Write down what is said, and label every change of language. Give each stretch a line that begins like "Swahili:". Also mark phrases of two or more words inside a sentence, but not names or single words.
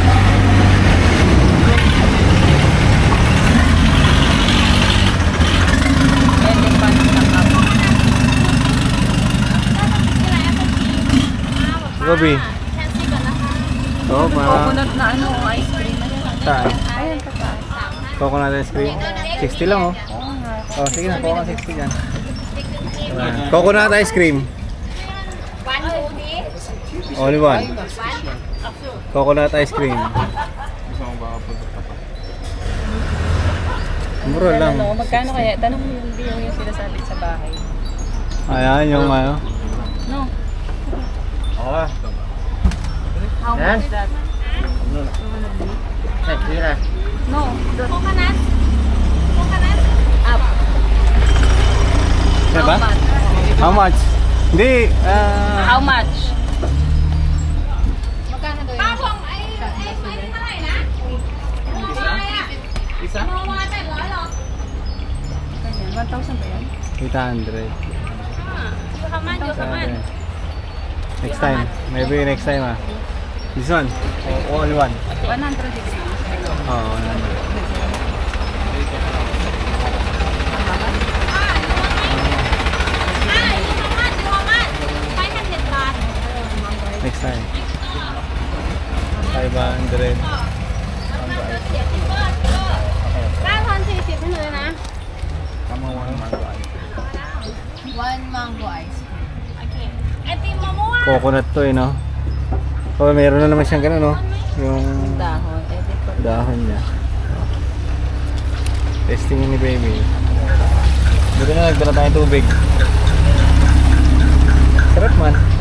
Filipino: Elephant na kamo. Gobi. Oo, Coconut na ano,
English: ice cream.
Filipino: Saan? Ayan, tataas.
English: Coconut ice cream. 60 lang
Filipino: Oo nga. Oh, sige na, kuha ka 60 dyan.
English: Coconut ice cream. Only one. Coconut ice cream.
Filipino: Gusto mo ba ako Mura lang. Ano, magkano kaya? Tanong mo yung sinasabi sa bahay. Ayan, yung ano. No. Oo.
English: How much is that? No. Coconut? Coconut? Up.
Filipino: Diba?
English: How much?
Filipino: Hindi,
English: How much?
Filipino: Isa? Ganyan, 1,000 ba yan? 800. Kaman.
English: Next time. Maybe next time This one? O only one? 100 is Oo, 100. Next time. 500.
Thai: 940 ให้เลยนะ
Filipino: Tama,
English: 1 mango ice cream.
Thai: ไอติมมะม่วง
Filipino: Coconut to no? So, meron na naman siyang ganun no? Yung Dahon. Edit ko. dahon niya. Testing ni baby. Buti na nagdala tayong tubig. Sarap man.